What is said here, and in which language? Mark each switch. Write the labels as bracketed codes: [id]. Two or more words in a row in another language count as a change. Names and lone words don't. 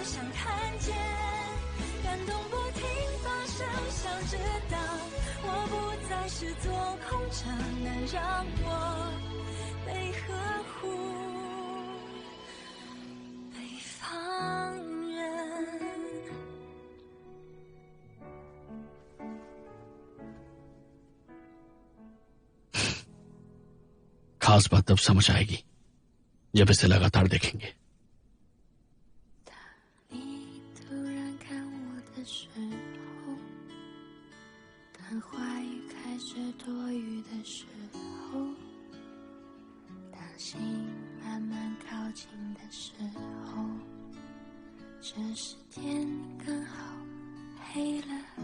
[zh] 想看见感动不停发生，想知道我不再是座空城，能让我被呵护，被放任。 [hi] खास बात तब समझ आएगी जब इसे लगातार देखेंगे। [zh] 当你突然看我的时候，当话语开始多余的时候，当心慢慢靠近的时候，这时天刚好黑了。